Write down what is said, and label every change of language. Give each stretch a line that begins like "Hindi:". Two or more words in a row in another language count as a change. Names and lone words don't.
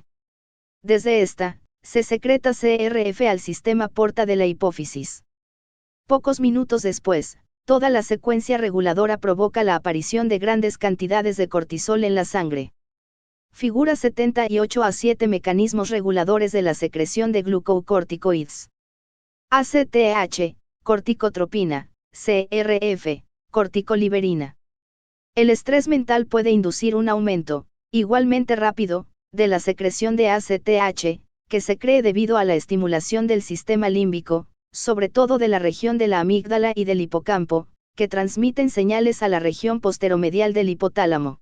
Spanish: Desde esta, se secreta CRF al sistema porta de la hipófisis. Pocos minutos después, toda la secuencia reguladora provoca la aparición de grandes cantidades de cortisol en la sangre. Figura 78A7 Mecanismos reguladores de la secreción de glucocorticoides. ACTH, corticotropina, CRF, corticoliberina. El estrés mental puede inducir un aumento, igualmente rápido, de la secreción de ACTH, que se cree debido a la estimulación del sistema límbico, sobre todo de la región de la amígdala y del hipocampo, que transmiten señales a la región posteromedial del hipotálamo.